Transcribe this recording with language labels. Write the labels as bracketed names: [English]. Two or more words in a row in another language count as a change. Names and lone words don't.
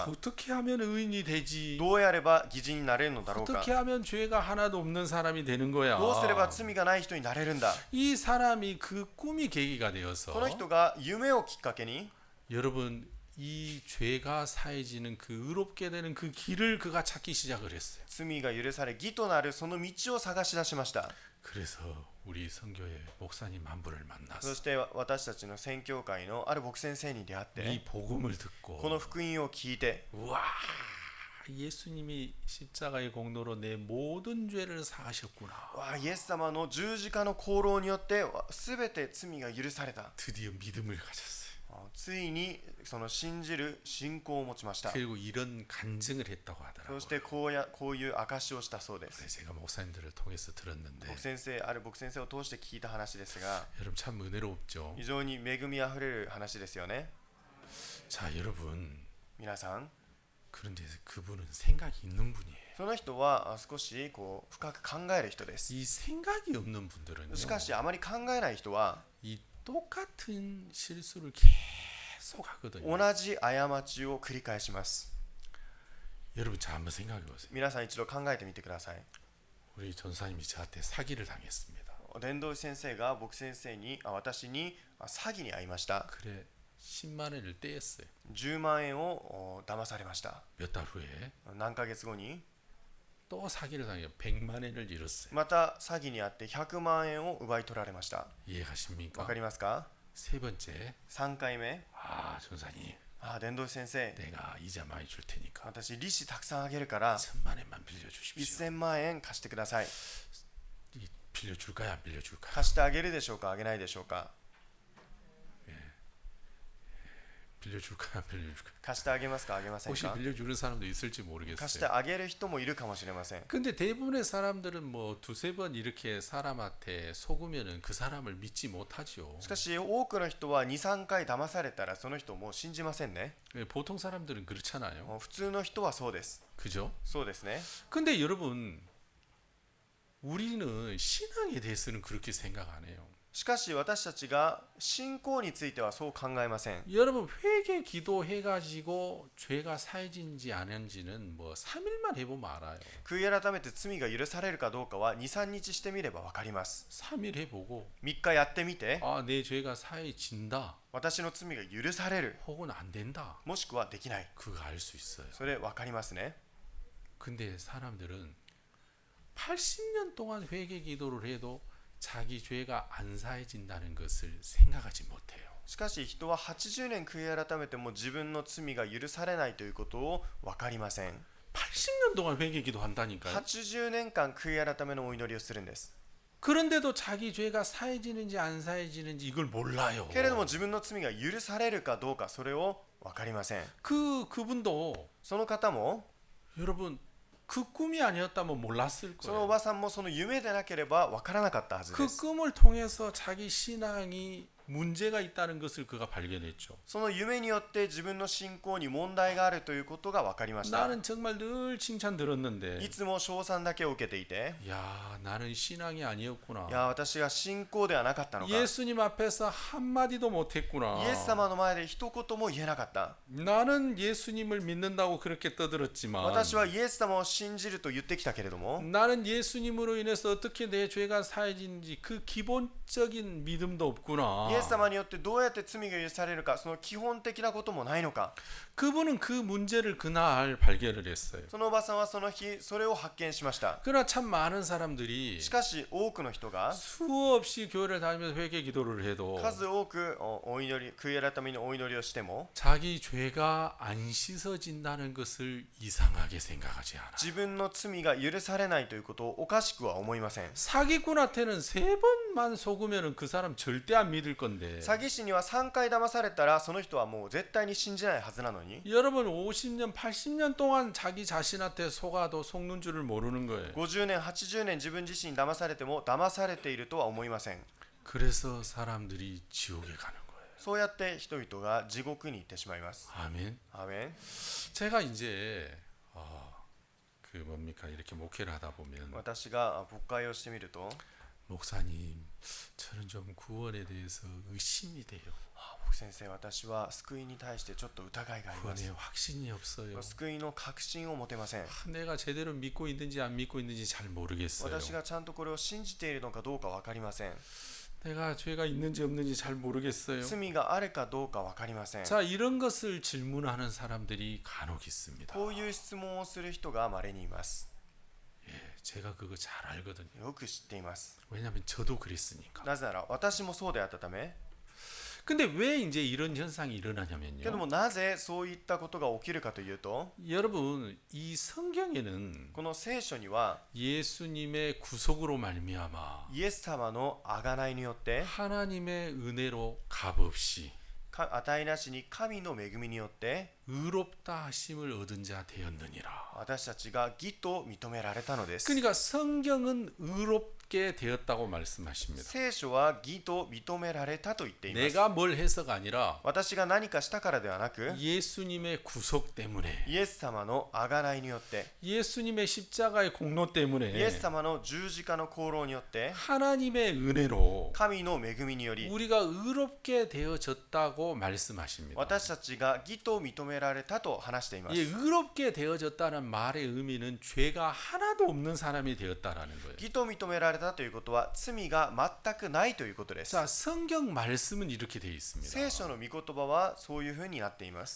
[Korean] 어떻게 하면 의인이 되지? [Japanese] どうやれば義人になれるのだろうか、 [Korean] 어떻게 하면 죄가 하나도 없는 사람이 되는 거야? [Japanese] どうすれば罪がない人になれるんだ。 [Korean] 이 사람이 그 꿈이 계기가 [Japanese] こ [Korean] 되어서 [Japanese] の人が夢をきっかけに [Korean] 여러분 이 죄가 사해지는 그 의롭게 되는 그 길을 그가 찾기 시작을 했어요. [Japanese] 罪が許され義となるその道を探し出しました。 [Korean] 그래서 우리 선교회 목사님 한 분을 [Japanese] そ [Korean] 만났어. [Japanese] して私たちの宣教会のある牧先生に出会っ [Korean] 이 [Japanese] て [Korean] 복음을 [Japanese] こ [Korean] 듣고 [Japanese] の福音を聞いて、 [Korean] 와 예수님이 십자가의 공로로 내 모든 죄를 사하셨구나. [Japanese] わあイエス様の十字架の功労によって全て罪が許された。 [Korean] 드디어 믿음을 가졌어요. [Japanese] ついにその信じる信仰を持ちました。 [Korean] 그리고 이런 간증을 했다고 [Japanese] そ [Korean] 하더라고요. [Japanese] してこういう証しをしたそうで [Korean] 그래서 [Japanese] す。 [Korean] 제가 목사님들을 통해서 들었는데 [Japanese] ある牧先生を通して聞いた話ですが、 [Korean] 여러분 참 은혜롭죠. [Japanese] 非常に恵みあふれる話ですよね。 [Korean] 자 여러분 [Japanese] 皆さん、 [Korean] 그런데 그분은 생각이 있는 분이에요. [Japanese] その人は少し深く考える人です。 [Korean] 이 생각이 없는 분들은요. [Japanese] しかしあまり考えない人は [Korean] 이 똑같은 실수를 계속 하거든요. [Japanese] 同じ過ちを繰り返します。 [Korean] 여러분 자 한번 생각해 보세요. [Japanese] 皆さん一度考えてみてください。 [Korean] 우리 전사님이 저한테 사기를 당했습니다. [Japanese] 伝道師先生が僕先生に私に詐欺に遭いました。 [Korean] 그래 10만 원을 떼었어요. [Japanese] 10 万円を騙されました。 [Korean] 몇 달 후에 [Japanese] 何ヶ月後に [Korean] 또 사기를 당해요. 100만 원을 잃었어요. [Japanese] また詐欺に遭って100万円を奪い取られました。 [Korean] 이해가십니까? [Japanese] わかりますか？ [Korean] 세 번째, [Japanese] 3 回目、 [Korean] 아 전사님, [Japanese] 伝道師先生、 [Korean] 내가 이자 많이 줄 테니까 [Japanese] 私利子たくさんあげるから [Korean] 1000만 원만 빌려주십시오. [Japanese] 1000 万円貸してください。 [Korean] 빌려줄까요? 안 빌려줄까요? [Japanese] 貸してあげるでしょうか、あげないでしょうか。 [Korean] 빌려줄까요? 안 빌려줄까요? [Japanese] 貸してあげますか、あげません [Korean] 혹시 [Japanese] か。 [Korean] 빌려주는 사람도 있을지 [Japanese] 貸して [Korean] 모르겠어요. [Japanese] あげる人もいるかもしれません。 [Korean] 근데 대부분의 사람들은 뭐 두세 번 이렇게 사람한테 속으면은 그 사람을 믿지 못하죠. [Japanese] しかし多くの人は 2,3 回騙されたらその人をもう信じませんね。 [Korean] 보통 사람들은 그렇잖아요. [Japanese] 普通の人はそうです。 [Korean] 그죠? [Japanese] そうですね。 [Korean] 근데 여러분 우리는 신앙에 대해서는 그렇게 생각 안 해요. [Japanese] しかし私たちが信仰についてはそう考えません。 [Korean] 여러분 회개 기도해가지고 죄가 사해진지 아닌지는 뭐 3일만 해보면 알아요. [Japanese] 悔い改めて罪が許されるかどうかは 2,3 日してみればわかります。 [Korean] 3일 해보고 [Japanese] 3 日やってみて、 [Korean] 아, 내 죄가 사해진다 [Japanese] 私の罪が許される、 [Korean] 혹은 안 된다. [Japanese] もしくはできない、 [Korean] 그거 알 수 있어요. [Japanese] それわかりますね。 [Korean] 근데 사람들은 80년 동안 회개 기도를 해도 자기 죄가 안 사해진다는 것을 생각하지 못해요. [Japanese] しかし人は80年悔い改めても自分の罪が許されないということをわかりません。 [Korean] 80년 동안 회개 기도한다니까요. [Japanese] 80 年間悔い改めのお祈りをするんです。 [Korean] 그런데도 자기 죄가 사해지는지 안 사해지는지 이걸 몰라요. [Japanese] けれども自分の罪が許されるかどうかそれをわかりません。 [Korean] 그분도 [Japanese] その方も [Korean] 여러분 그 꿈이 아니었다면 몰랐을 [Japanese] そのお [Korean] 거예요. [Japanese] ばさんもその夢でなければわからなかったはずで [Korean] 그 [Japanese] す。 [Korean] 꿈을 통해서 자기 신앙이 문제가 있다는 것을 그가 발견했죠. [Japanese] その夢によって自分の信仰に問題があるということが分かりました。 [Korean] 나는 정말 늘 칭찬 들었는데 [Japanese] いつも称賛だけを受けていて、 [Korean] 야 나는 신앙이 [Japanese] い [Korean] 아니었구나. [Japanese] や私が信仰ではなかったのか、イ [Korean] 예수님 앞에서 한마디도 못했구나. [Japanese] エス様の前で一言も言えなかった。 [Korean] 나는 예수님을 믿는다고 그렇게 떠들었지만 [Japanese] 私はイエス様を信じると言ってきたけれども、 [Korean] 나는 예수님으로 인해서 어떻게 내 죄가 사해진지 그 기본적인 믿음도 없구나. [Japanese] イエエス様によってどうやって罪が許されるか、その基本的なこともないのか。 [Korean] 그분은 그 문제를 그날 발견을 했어요. [Japanese] そのおばさんはその日それを発見しました。 [Korean] 그러나 참 많은 사람들이 [Japanese] しかし多くの人が [Korean] 수없이 교회를 다니면서 회개 기도를 해도 [Japanese] 数多くお祈り、悔い改めにお祈りをしても [Korean] 자기 죄가 안 씻어진다는 것을 이상하게 생각하지 않아. [Japanese] 自分の罪が許されないということをおかしくは思いません。 [Korean] 사기꾼한테는 3번만 속으면 그 사람 절대 안 믿을 건데 [Japanese] 詐欺師には3回騙されたらその人はもう絶対に信じないはずなのに、 [Korean] 여러분 50년 80년 동안 자기 자신한테 속아도 속는 줄을 모르는 거예요. [Japanese] 50 年80年自分自身に騙されても騙されているとは思いません。 [Korean] 그래서 사람들이 지옥에 가는 거예요. [Japanese] そうやって人々が地獄に行ってしまいます。 [Korean] 아멘. [Japanese] アーメン。 [Korean] 제가 이제 그 뭡니까 이렇게 목회를 하다 보면 [Japanese] 私が牧会をしてみると、 [Korean] 목사님 저는 좀 구원에 대해서 의심이 돼요. [Japanese] 牧先生、私は救いに対してちょっと疑いがありま [Korean] 구원에 [Japanese] す。 [Korean] 확신이 없어요. [Japanese] 救いの確信を持てません。 [Korean] 내가 제대로 믿고 있는지 안 믿고 있는지 잘 모르겠어요. [Japanese] 私がちゃんとこれを信じているのかどうか分かりません。 [Korean] 내가 죄가 있는지 없는지 잘 모르겠어요. [Japanese] 罪があるかどうか分かりません。 [Korean] 자, 이런 것을 질문하는 사람들이 간혹 있습니다. [Japanese] こういう質問をする人が稀にいます。 [Korean] 예, 제가 그거 잘 알거든요. [Japanese] よく知っています。 [Korean] 왜냐하면 저도 그랬으니까. [Japanese] なぜなら私もそうであったため。 [Korean] 근데 왜 이제 이런 현상이 [Japanese] けど [Korean] 일어나냐면요. [Japanese] もなぜそういったことが起きるかというと、 [Korean] 여러분, 이 성경에는 [Japanese] この聖書には [Korean] 예수님의 구속으로 말미암아 [Japanese] イエス様の贖いによって [Korean] 하나님의 은혜로 값없이 [Japanese] 値なしに神の恵みによって [Korean] 의롭다 하심을 얻은 자 되었느니라. [Japanese] 私たちが義と認められたのです。 [Korean] 그러니까 성경은 의롭게 되었다고 말씀하십니다. [Japanese] 聖書は義と認められたと言っています。 [Korean] 내가 뭘 해서가 아니라 [Japanese] 私が何かしたからではなく、 [Korean] 예수님의 구속 때문에 [Japanese] イエス様の贖いによって、 [Korean] 예수님의 십자가의 공로 [Japanese] イエ [Korean] 때문에 [Japanese] ス様の十字架の功労によって、 [Korean] 하나님의 은혜로 [Japanese] 神の恵みにより [Korean] 우리가 의롭게 되어졌다고 말씀하십니다. [Japanese] 私たちが義と認められたと話していま [Korean] 이 [Japanese] す。 [Korean] 의롭게 되어졌다는 말의 의미는 죄가 하나도 없는 사람이 되었다라는 거예요. [Japanese] 義と認められたということは罪が全くないということです。 [Korean] 자, 성경 말씀은 이렇게 되어 있습니다. [Japanese] 聖書の御言葉はそういうふうになっています。